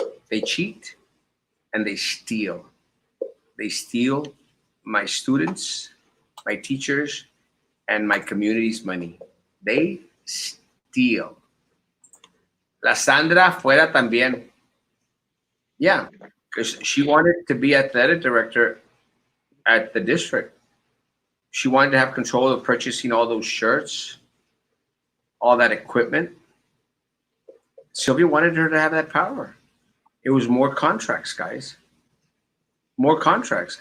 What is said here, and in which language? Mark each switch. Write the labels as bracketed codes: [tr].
[en] They cheat and they steal. They steal my students, my teachers, and my community's money. They steal. [es] La Sandra fuera también. [en] Yeah, because she wanted to be athletic director at the district. She wanted to have control of purchasing all those shirts, all that equipment. Sylvia wanted her to have that power. It was more contracts, guys. More contracts.